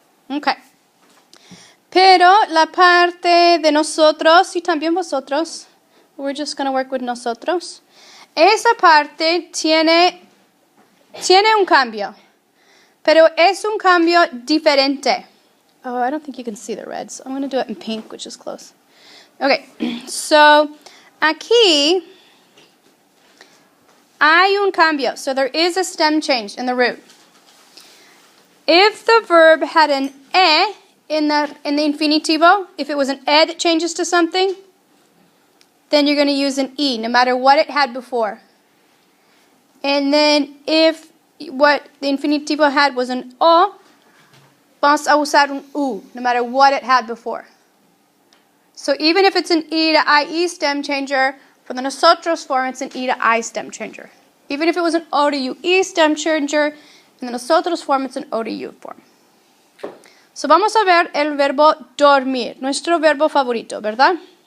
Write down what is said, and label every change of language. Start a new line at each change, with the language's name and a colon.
Spanish: Okay. Pero la parte de nosotros y también vosotros,
English: we're just going to work with
Spanish: nosotros. Esa parte tiene un cambio, pero es un cambio diferente.
English: Oh, I don't think you can see the red, so I'm going to do it in pink, which is close. Okay, so
Spanish: aquí hay un cambio,
English: so there is a stem change in the root. If the verb had an e in the infinitivo, if it was an e that changes to something, then you're going to use an e, no matter what it had before. And then if what the infinitivo had was an o,
Spanish: vamos a usar un u,
English: no matter what it had before. So even if it's an e to IE stem changer, for the nosotros form, it's an E to I stem changer. Even if it was an O to UE stem changer, in the nosotros form, it's an O to U form.
Spanish: So vamos a ver el verbo dormir, nuestro verbo favorito, ¿verdad?